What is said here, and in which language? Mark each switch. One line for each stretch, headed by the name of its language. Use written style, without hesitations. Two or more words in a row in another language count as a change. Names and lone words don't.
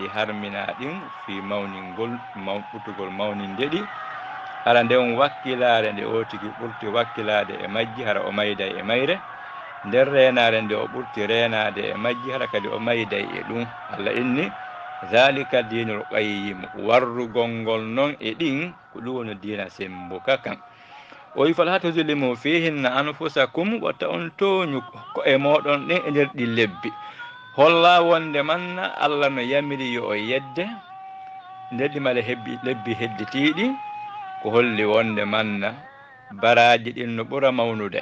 Fula: harmina ɗin fi mawningol ɓurtugol mawninde ɗi hara nden wakkilare nde o tigi ɓurti wakkilade e majji hara o mayday e mayre nder renade nde o ɓurti renade e majji hara kadi o mayday e ɗum Allah inni
Arabic: ذلك الدين
Fula: qayyim warrugol ngol noon e ɗin ko ɗum woni dina sembuka kan o wi
Arabic: فلا تظلموا فيهن أنفسكم
Fula: watta on toñu ko e moɗon ɗin e nder ɗi lebbi holla wonde manna Allah no yamiri yo o yedde nder ɗi mala lebbi hedditiɗi ko holli wonde manna baraji ɗin no ɓura mawnude